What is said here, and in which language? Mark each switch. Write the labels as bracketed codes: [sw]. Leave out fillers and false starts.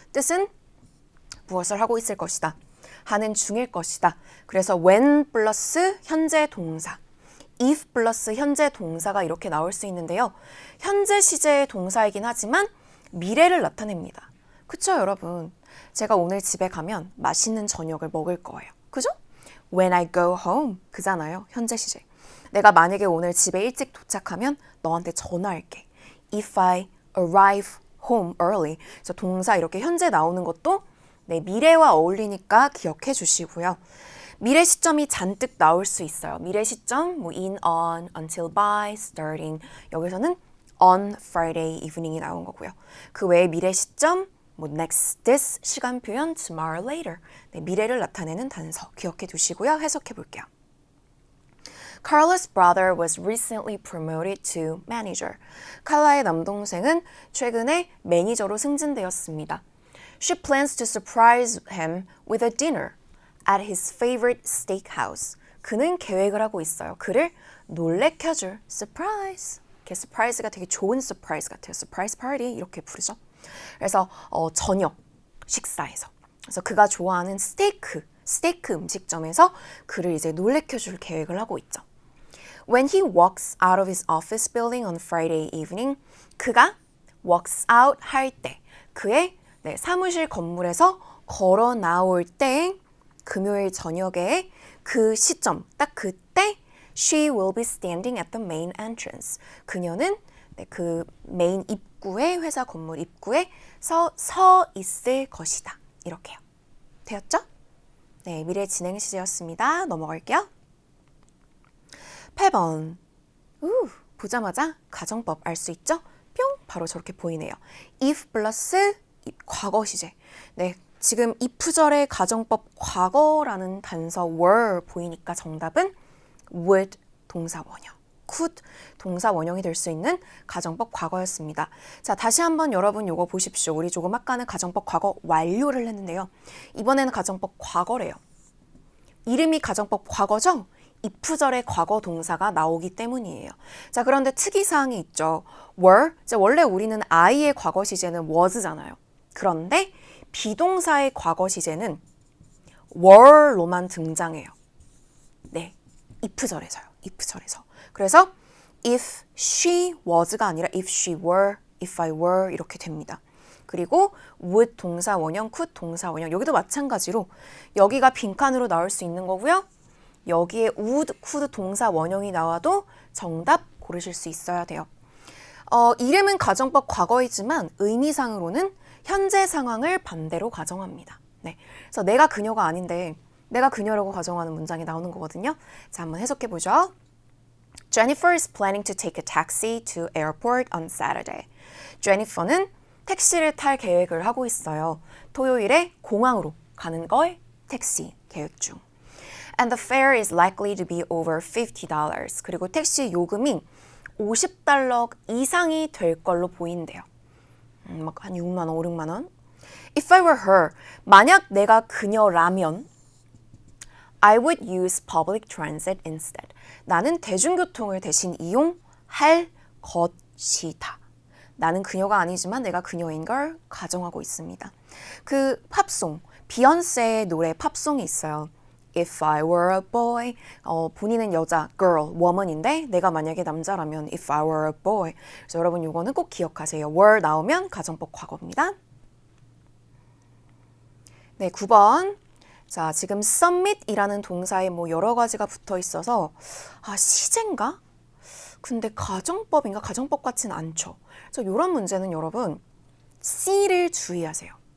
[ko] 뜻은 무엇을 하고 있을 것이다. 하는 중일 것이다. 그래서 when 플러스 현재 동사, if 플러스 현재 동사가 이렇게 나올 수 있는데요. 현재 시제의 동사이긴 하지만 미래를 나타냅니다. 그쵸 여러분? 제가 오늘 집에 가면 맛있는 저녁을 먹을 거예요. 그죠? [en] When I go home [ko] 그잖아요. 현재 시제. 내가 만약에 오늘 집에 일찍 도착하면 너한테 전화할게. [en] If I arrive home early. [ko] 그래서 동사 이렇게 현재 나오는 것도 네, 미래와 어울리니까 기억해 주시고요. 미래 시점이 잔뜩 나올 수 있어요. 미래 시점, 뭐 in, on, until, by, starting. 여기서는 on Friday evening이 나온 거고요. 그 외에 미래 시점, 뭐 next, this, 시간 표현, tomorrow, later. 네, 미래를 나타내는 단서 기억해 두시고요. 해석해 볼게요. [en] Carla's brother was recently promoted to manager. [ko] 칼라의 남동생은 최근에 매니저로 승진되었습니다. [en] She plans to surprise him with a dinner at his favorite steakhouse. [ko] 그는 계획을 하고 있어요. 그를 놀래켜줄 surprise. 이렇게 surprise가 되게 좋은 surprise 같아요. surprise party 이렇게 부르죠. 그래서 저녁 식사에서. 그래서 그가 좋아하는 스테이크 음식점에서 그를 이제 놀래켜줄 계획을 하고 있죠. [en] When he walks out of his office building on Friday evening, [ko] 그가 [en] walks out [ko] 할 때, 그의 사무실 건물에서 걸어 나올 때, 금요일 저녁에 그 시점, 딱 그때 [en] she will be standing at the main entrance. [ko] 그녀는 그 메인 입구에, 회사 건물 입구에 서 있을 것이다. 이렇게요. 되었죠? 네, 미래 진행 시제였습니다. 넘어갈게요. 8번. 보자마자 가정법 알 수 있죠? 뿅! 바로 저렇게 보이네요. if 플러스 과거 시제. 네, 지금 if절의 가정법 과거라는 단서 were 보이니까 정답은 would 동사 원형, could 동사 원형이 될 수 있는 가정법 과거였습니다. 자, 다시 한번 여러분 요거 보십시오. 우리 조금 아까는 가정법 과거 완료를 했는데요. 이번에는 가정법 과거래요. 이름이 가정법 과거죠? if절의 과거 동사가 나오기 때문이에요. 자, 그런데 특이사항이 있죠. were, 원래 우리는 I의 과거 시제는 was잖아요. 그런데 비동사의 과거 시제는 were로만 등장해요. 네, if절에서요. if절에서. 그래서 [en] if she was [ko] 가 아니라 [en] if she were, if I were [ko] 이렇게 됩니다. 그리고 would 동사 원형, could 동사 원형. 여기도 마찬가지로 여기가 빈칸으로 나올 수 있는 거고요. 여기에 would, could 동사 원형이 나와도 정답 고르실 수 있어야 돼요. 이름은 가정법 과거이지만 의미상으로는 현재 상황을 반대로 가정합니다. 네, 그래서 내가 그녀가 아닌데 내가 그녀라고 가정하는 문장이 나오는 거거든요. 자, 한번 해석해보죠. [en] Jennifer is planning to take a taxi to airport on Saturday. [ko] 제니퍼는 택시를 탈 계획을 하고 있어요. 토요일에 공항으로 가는 걸 택시 계획 중. [en] And the fare is likely to be over $50. [ko] 그리고 택시 요금이 $50 이상이 될 걸로 보인대요. 막 한 6만 원, 5, 6만 원. [en] If I were her, [ko] 만약 내가 그녀라면 [en] I would use public transit instead. [ko] 나는 대중교통을 대신 이용할 것이다. 나는 그녀가 아니지만 내가 그녀인 걸 가정하고 있습니다. 그 팝송, 비욘세의 노래 팝송이 있어요. [en] If I were a boy, [ko] 본인은 여자, girl, woman인데 내가 만약에 남자라면 [en] if I were a boy. [ko] 그래서 여러분 이거는 꼭 기억하세요. were 나오면 가정법 과거입니다. 네, 9번. 자, 지금 submit이라는 동사에 뭐 여러 가지가 붙어 있어서 시제인가? 근데 가정법인가? 가정법 같지는 않죠. 그래서 이런 문제는 여러분 C를 주의하세요.